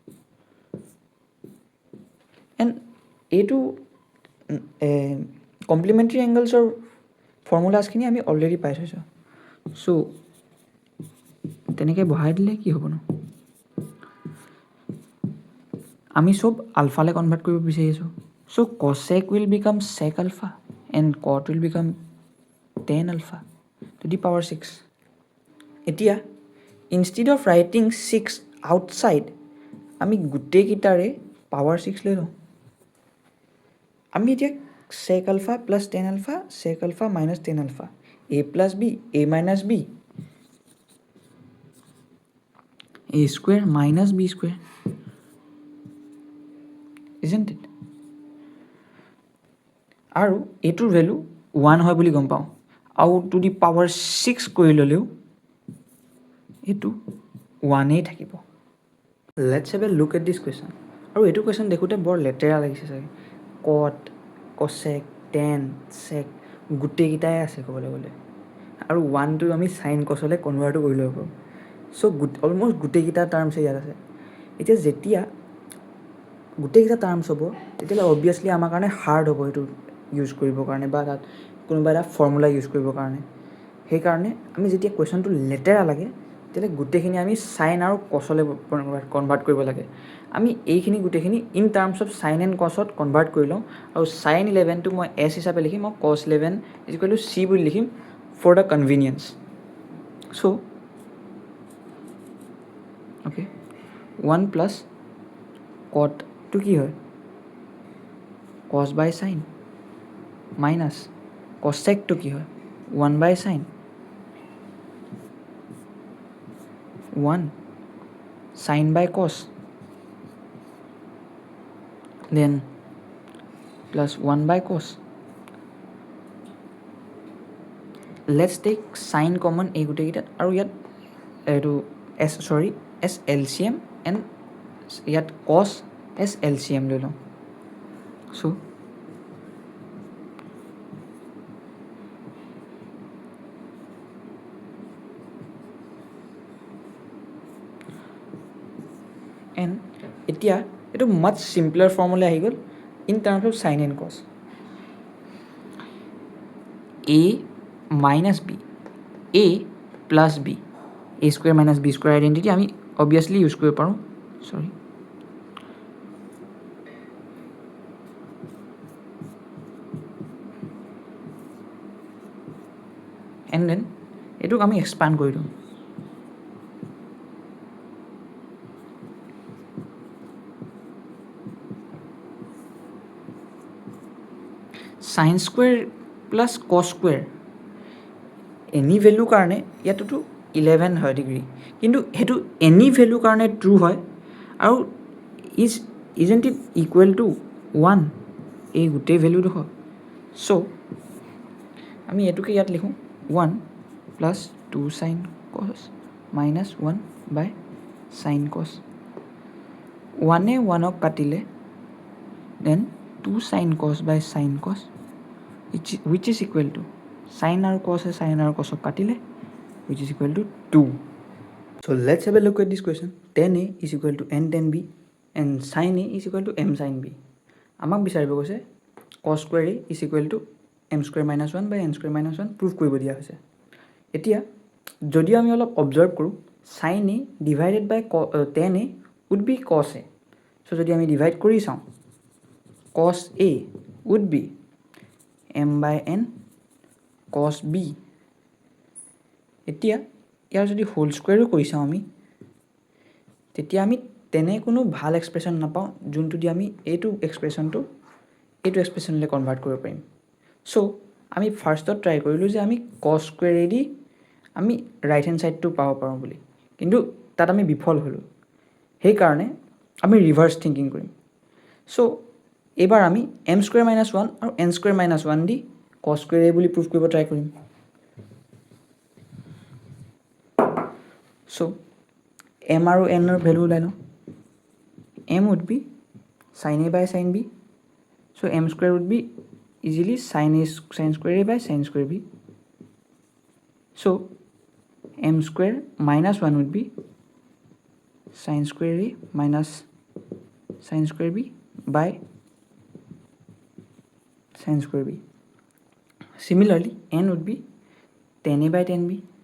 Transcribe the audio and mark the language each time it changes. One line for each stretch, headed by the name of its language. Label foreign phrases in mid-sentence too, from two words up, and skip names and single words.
Assamese: এণ্ড এইটো কমপ্লিমেণ্টাৰী এংগলছৰ ফৰ্মুলাছখিনি আমি অলৰেডি পাই থৈছোঁ। চ' তেনেকৈ বহাই দিলে কি হ'বনো? আমি চব আলফালৈ কনভাৰ্ট কৰিব বিচাৰি আছোঁ,
English: So cosec will become sec alpha and cot will become tan alpha to the power 6. এতিয়া instead of writing 6 outside
Assamese: আমি গোটেইকেইটাৰে power 6 লৈ লওঁ আমি এতিয়া
English: sec alpha plus tan alpha sec alpha minus tan alpha a plus b a minus b a square minus b square isn't it
Assamese: আৰু এটোৰ ভ্যালু 1 হয় বুলি গম পাওঁ আৰু টু
English: the power
Assamese: 6 কৰি ললেও এটো 1 এই থাকিব
English: let's have a look at this question
Assamese: আৰু এটো কোৱেশ্চন দেখোতে বৰ লেটেৰা লাগিছে চাগে
English: cot cosec tan sec
Assamese: গোটেইকেইটাই আছে ক'বলৈ গ'লে আৰু 1 টো আমি
English: sin cos
Assamese: লে কনভাৰ্ট কৰি ল'ব পাৰোঁ
English: so almost
Assamese: গোটেইকেইটা টাৰ্মছ ইয়াত আছে এতিয়া যেতিয়া গোটেইকেইটা টাৰ্মছ হ'ব তেতিয়ালে অবভিয়াছলি আমাৰ কাৰণে হাৰ্ড হ'ব এটো ইউজ কৰিবৰ কাৰণে বা তাত কোনোবা এটা ফৰ্মুলা ইউজ কৰিবৰ কাৰণে সেইকাৰণে আমি যেতিয়া কোৱেশ্চনটো লেটেৰা লাগে তেতিয়ালে গোটেইখিনি আমি sin আৰু cos লে কনভাৰ্ট কৰিব লাগে আমি এইখিনি গোটেইখিনি
English: in terms of sin and cos
Assamese: ত কনভাৰ্ট কৰি লওঁ আৰু sin 11 টো মই s হিচাপে লিখিম আৰু cos 11 c বুলি লিখিম
English: for the convenience so okay 1 plus cot to
Assamese: কি হয়
English: cos by sin minus cosec to
Assamese: কি হয়
English: 1 by sin 1 sin by cos then plus 1 by cos let's take sin common
Assamese: এই গোটেইকেইটাত আৰু ইয়াত এটো
English: s LCM and ইয়াত cos s LCM
Assamese: লৈ লওঁ
English: so and
Assamese: এতিয়া এটো
English: much simpler formula
Assamese: আহি গ'ল
English: in terms of sin and cos a minus b a plus b a square minus b square identity আমি obviously use
Assamese: কৰিব পাৰোঁ
English: sorry and then
Assamese: এটোক আমি expand কৰি দিওঁ
English: sin square plus cos square any value
Assamese: কাৰণে ইয়াতটো 11 হয় ডিগ্ৰী কিন্তু হেতু
English: any value কাৰণে true
Assamese: হয় আৰু
English: isn't it equal to 1
Assamese: এই গোটেই ভ্যালুটো হয় সো আমি এটোকে ইয়াত লিখো
English: 1 plus 2 sin cos minus 1 by sin cos 1
Assamese: এ 1 ক কাটিলে
English: then 2 sin cos by sin cos which is equal to sin and cos e sin and cos ok katile which is equal to 2 so let's have a look at this question tan a is equal to n tan b and sin a is equal to m sin b
Assamese: আমাক বিচাৰিব কৈছে
English: cos square a is equal to m square minus 1 by n square minus 1 proof
Assamese: কৰিব দিয়া হৈছে এতিয়া যদি আমি অলপ
English: observe koru sin a divided by tan a would be cos a so
Assamese: যদি আমি
English: divide kori saw cos a would be m by n cos b
Assamese: এতিয়া ইয়াৰ যদি হোল স্কয়াৰও কৰি চাও আমি তেতিয়া আমি তেনে কোনো ভাল এক্সপ্ৰেছন নাপাও যোনটো দি আমি এইটো এক্সপ্ৰেছনলে কনভাৰ্ট কৰিব পাৰিম সো আমি ফাৰ্ষ্টত ট্ৰাই কৰিলো যে আমি
English: cos square a
Assamese: দি আমি
English: right hand
Assamese: সাইডটো পাব পাৰো বুলি কিন্তু তাত আমি বিফল হলো সেই কাৰণে আমি
English: reverse thinking
Assamese: কৰিম সো এবাৰ আমি
English: m square minus 1
Assamese: আৰু
English: n square minus 1
Assamese: দি
English: cos square a
Assamese: বুলি proof কৰিব ট্ৰাই কৰিম so m আৰু n ৰ ভ্যালু উলাই লওঁ
English: m would be sin a by sin b so m square would be easily sin square a by sin square b so m square minus 1 would be sin square a minus sin square b by sin square b similarly n would be tan a by tan b